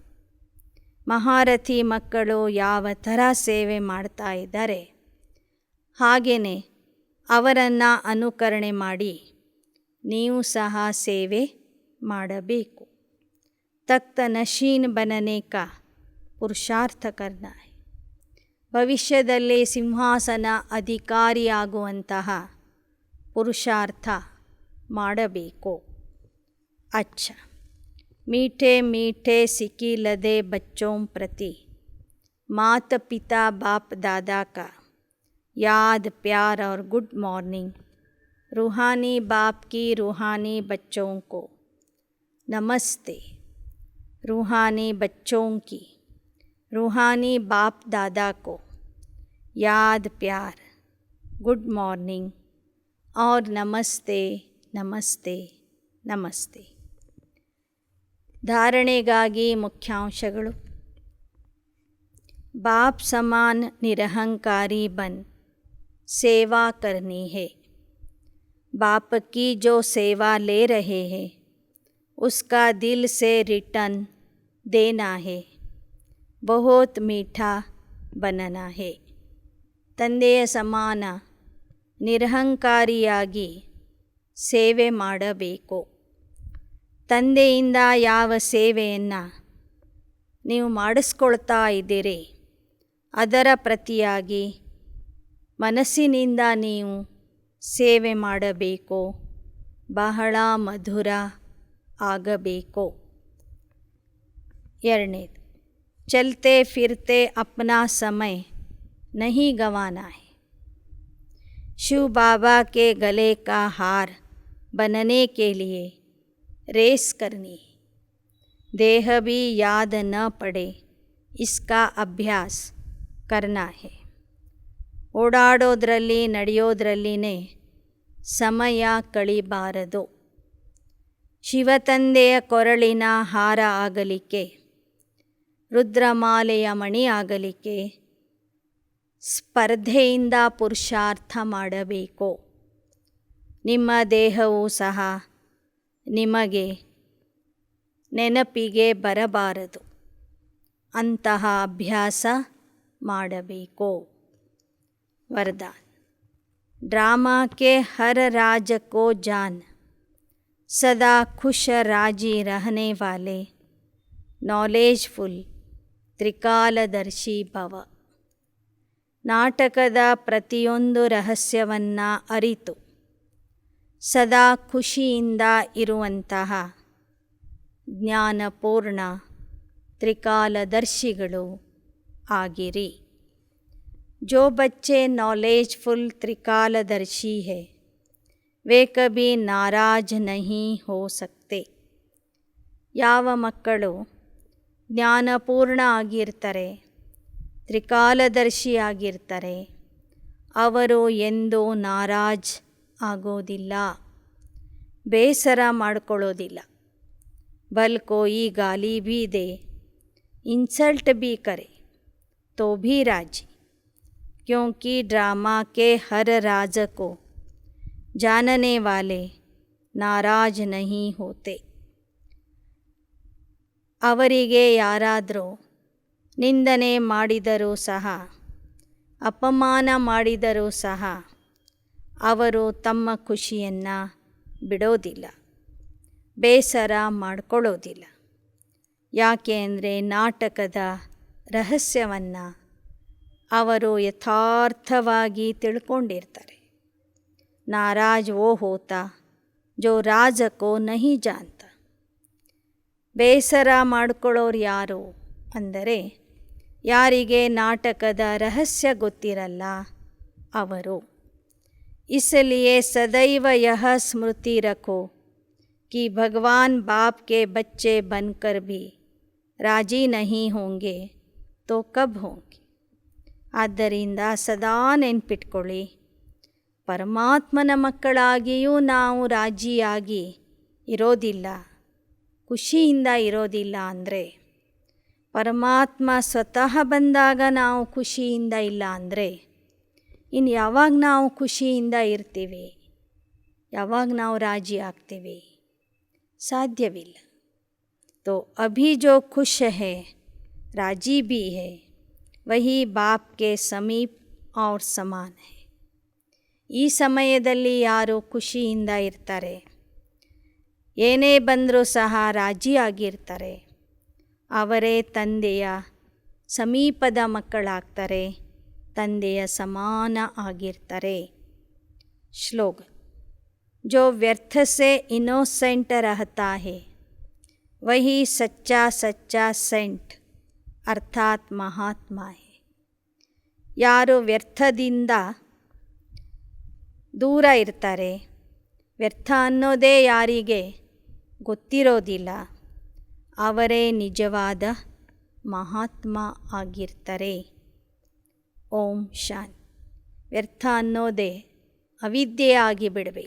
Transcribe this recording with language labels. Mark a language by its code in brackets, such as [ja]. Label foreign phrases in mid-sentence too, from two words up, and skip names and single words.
[kn] ಮಹಾರಥಿ ಮಕ್ಕಳು ಯಾವ ಥರ ಸೇವೆ ಮಾಡ್ತಾ ಇದ್ದಾರೆ ಹಾಗೆಯೇ ಅವರನ್ನು ಅನುಕರಣೆ ಮಾಡಿ ನೀವು ಸಹ ಸೇವೆ ಮಾಡಬೇಕು. [hi] तख्त नशीन बनने का पुरुषार्थ करना है. [kn] ಭವಿಷ್ಯದಲ್ಲಿ ಸಿಂಹಾಸನ ಅಧಿಕಾರಿಯಾಗುವಂತಹ ಪುರುಷಾರ್ಥ ಮಾಡಬೇಕು. [hi] ಅಚ್ಚ, मीठे मीठे सिकी लदे बच्चों प्रति माता पिता बाप दादा का याद प्यार और [en] good morning. [hi] रूहानी बाप की रूहानी बच्चों को नमस्ते. रूहानी बच्चों की रूहानी बाप दादा को याद प्यार, [en] good morning [hi] और नमस्ते नमस्ते नमस्ते. [kn] ಧಾರಣೆಗಾಗಿ ಮುಖ್ಯಾಂಶಗಳು. [hi] बाप समान निरहंकारी बन सेवा करनी है. बाप की जो सेवा ले रहे हैं उसका दिल से रिटर्न देना है. बहुत मीठा बनना है. [kn] ತಂದೆಯ ಸಮಾನ ನಿರಹಂಕಾರಿಯಾಗಿ ಸೇವೆ ಮಾಡಬೇಕು. ತಂದೆಯಿಂದ ಯಾವ ಸೇವೆಯನ್ನು ನೀವು ಮಾಡಿಸ್ಕೊಳ್ತಾ ಇದ್ದೀರಿ ಅದರ ಪ್ರತಿಯಾಗಿ ಮನಸ್ಸಿನಿಂದ ನೀವು ಸೇವೆ ಮಾಡಬೇಕು. ಬಹಳ ಮಧುರ ಆಗಬೇಕು. [hi] ಎರಡನೇದು, चलते फिरते अपना समय नहीं गंवाना है. शिव बाबा के गले का हार बनने के लिए रेस करनी है. देह भी याद न पड़े इसका अभ्यास करना है. [kn] ಓಡಾಡೋದ್ರಲ್ಲಿ ನಡೆಯೋದ್ರಲ್ಲಿನೇ ಸಮಯ ಕಳಿಬಾರದು. ಶಿವತಂದೆಯ ಕೊರಳಿನ ಹಾರ ಆಗಲಿಕ್ಕೆ, ರುದ್ರಮಾಲೆಯ ಮಣಿ ಆಗಲಿಕ್ಕೆ ಸ್ಪರ್ಧೆಯಿಂದ ಪುರುಷಾರ್ಥ ಮಾಡಬೇಕು. ನಿಮ್ಮ ದೇಹವೂ ಸಹ ನಿಮಗೆ ನೆನಪಿಗೆ ಬರಬಾರದು. ಅಂತಹ ಅಭ್ಯಾಸ ಮಾಡಬೇಕು. [hi] वरदान. ड्रामा के हर राज को जान सदा खुश राजी रहने वाले नॉलेजफुल त्रिकालदर्शी भव. [kn] ನಾಟಕದ ಪ್ರತಿಯೊಂದು ರಹಸ್ಯವನ್ನು ಅರಿತು ಸದಾ ಖುಷಿಯಿಂದ ಇರುವಂತಹ ಜ್ಞಾನಪೂರ್ಣ ತ್ರಿಕಾಲದರ್ಶಿಗಳು ಆಗಿರಿ. [hi] जो बच्चे नॉलेजफुल त्रिकालदर्शी है वे कभी नाराज नहीं हो सकते. [kn] ಯಾವ ಮಕ್ಕಳು ಜ್ಞಾನಪೂರ್ಣ ಆಗಿರ್ತಾರೆ, ತ್ರಿಕಾಲದರ್ಶಿ ಆಗಿರ್ತಾರೆ, ಅವರು ಎಂದೂ ನಾರಾಜ್ ಆಗೋದಿಲ್ಲ, ಬೇಸರ ಮಾಡ್ಕೊಳ್ಳೋದಿಲ್ಲ. [hi] बल कोई गाली भी दे, इंसल्ट भी करे तो भी राजी, क्योंकि ड्रामा के हर राज को जानने वाले नाराज नहीं होते. [kn] ಅವರಿಗೆ ಯಾರಾದರೂ ನಿಂದನೆ ಮಾಡಿದರೂ ಸಹ, ಅಪಮಾನ ಮಾಡಿದರೂ ಸಹ ಅವರು ತಮ್ಮ ಖುಷಿಯನ್ನು ಬಿಡೋದಿಲ್ಲ, ಬೇಸರ ಮಾಡ್ಕೊಳ್ಳೋದಿಲ್ಲ. ಯಾಕೆ ಅಂದರೆ ನಾಟಕದ ರಹಸ್ಯವನ್ನು ಅವರು ಯಥಾರ್ಥವಾಗಿ ತಿಳ್ಕೊಂಡಿರ್ತಾರೆ. [hi] नाराज वो होता जो राज को नहीं जानता. [kn] ಬೇಸರ ಮಾಡ್ಕೊಳ್ಳೋರು ಯಾರು ಅಂದರೆ ಯಾರಿಗೆ ನಾಟಕದ ರಹಸ್ಯ ಗೊತ್ತಿರಲ್ಲ ಅವರು. [hi] इसलिए सदैव यह स्मृति रखो कि भगवान बाप के बच्चे बनकर भी राजी नहीं होंगे तो कब होंगे. [kn] ಆದ್ದರಿಂದ ಸದಾ ನೆನ್ಪಿಟ್ಕೊಳ್ಳಿ, ಪರಮಾತ್ಮನ ಮಕ್ಕಳಾಗಿಯೂ ನಾವು ರಾಜಿಯಾಗಿ ಇರೋದಿಲ್ಲ, ಖುಷಿಯಿಂದ ಇರೋದಿಲ್ಲ ಅಂದರೆ, ಪರಮಾತ್ಮ ಸ್ವತಃ ಬಂದಾಗ ನಾವು ಖುಷಿಯಿಂದ ಇಲ್ಲ ಅಂದರೆ ಇನ್ನು ಯಾವಾಗ ನಾವು ಖುಷಿಯಿಂದ ಇರ್ತೀವಿ, ಯಾವಾಗ ನಾವು ರಾಜಿ ಆಗ್ತೀವಿ? ಸಾಧ್ಯವಿಲ್ಲ. [hi] तो अभी जो खुश है राजी भी है वही बाप के समीप और समान है. [kn] ಈ ಸಮಯದಲ್ಲಿ ಯಾರು ಖುಷಿಯಿಂದ ಇರ್ತಾರೆ, ಏನೇ ಬಂದರೂ ಸಹ ರಾಜಿಯಾಗಿರ್ತಾರೆ, ಅವರೇ ತಂದೆಯ ಸಮೀಪದ ಮಕ್ಕಳಾಗ್ತಾರೆ, ತಂದೆಯ ಸಮಾನ ಆಗಿರ್ತಾರೆ. [hi] ಶ್ಲೋಕ जो व्यर्थ से इनोसेंट रहता है वही सच्चा सच्चा सेंट अर्थात महात्मा है. [kn] ಯಾರು ವ್ಯರ್ಥದಿಂದ ದೂರ ಇರ್ತಾರೆ, ವ್ಯರ್ಥ ಅನ್ನೋದೇ ಯಾರಿಗೆ ಗೊತ್ತಿರೋದಿಲ್ಲ, ಅವರೇ ನಿಜವಾದ ಮಹಾತ್ಮ ಆಗಿರ್ತಾರೆ. ಓಂ ಶಾಂತಿ. ವ್ಯರ್ಥ ಅನ್ನೋದೇ ಅವಿದ್ಯೆ ಆಗಿಬಿಡಬೇಕು.